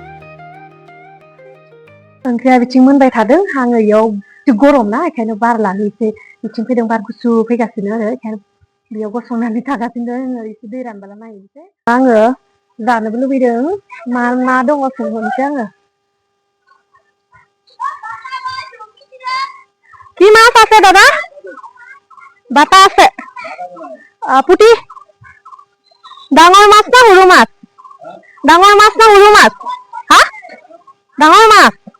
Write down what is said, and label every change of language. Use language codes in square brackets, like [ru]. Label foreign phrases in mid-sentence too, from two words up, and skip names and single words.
[brx] ओंख्रिया बिथिं मोनबाय थादों आङो इयाव गरम ना बेखायनो बार लानो एसे बिथिं फैदों बार गुसु फैगासिनो आरो बेखायनो बेयाव गसंनानै थागासिनो आङो एसे दै रानबाला नायनोसै आङो जानोबो लुबैदों मा ना दङ सोंहरनोसै आङो [as] কি মাছ আছে দাদা বাটা আছে পুটি ডাঙৰ মাছ না সৰু মাছ ডাঙৰ মাছ না সৰু মাছ হা ডাঙৰ মাছ